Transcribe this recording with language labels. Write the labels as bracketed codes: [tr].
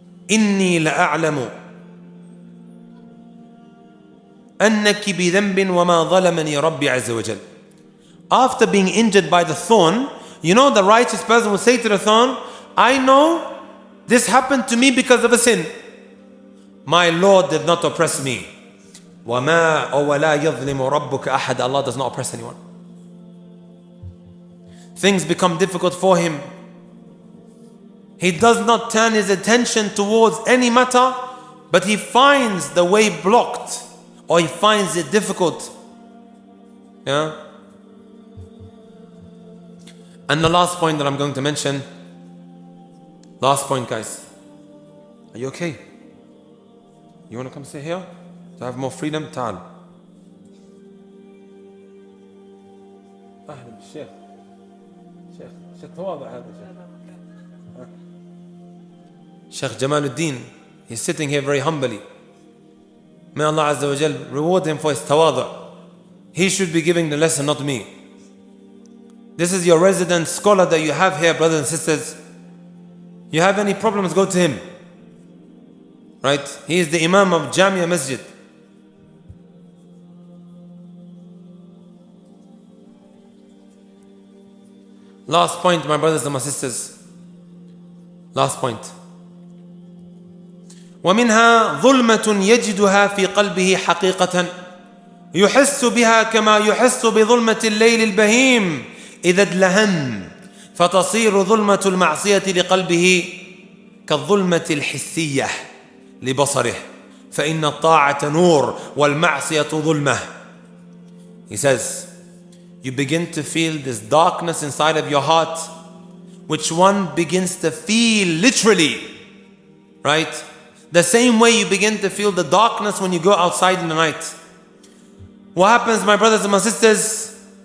[ar] إني لأعلم أنك بذنب وما ظلمني ربي عز وجل. [en] After being injured by the thorn, you know, the righteous person will say to the thorn, I know this happened to me because of a sin. My Lord did not oppress me. [ar] وَمَا وَلَا يَظْلِمُ رَبُّكَ أَحَدًا. [en] Allah does not oppress anyone. Things become difficult for him. He does not turn his attention towards any matter, but he finds the way blocked, or he finds it difficult. Yeah? And the last point that I'm going to mention, last point, guys. Are you okay? You want to come sit here to have more freedom? [ar] تعال. أهلا بالشيخ. شيخ تواضع هذا Sheikh Jamaluddin. [en] He's sitting here very humbly. May Allah Azza wa Jal reward him for his tawadu. He should be giving the lesson, not me. This is your resident scholar that you have here, brothers and sisters. You have any problems, go to him. Right? He is the Imam of Jamia Masjid. Last point, my brothers and my sisters. Last point. [ar] ومنها ظلمة يجدها في قلبه حقيقة يحس بها كما يحس بظلمة الليل البهيم إذا ادلهن فتصير ظلمة المعصية لقلبه كالظلمة الحسية لبصره فإن الطاعة نور والمعصية ظلمة. [en] He says, you begin to feel this darkness inside of your heart, which one begins to feel literally, right? The same way you begin to feel the darkness when you go outside in the night. What happens, my brothers and my sisters?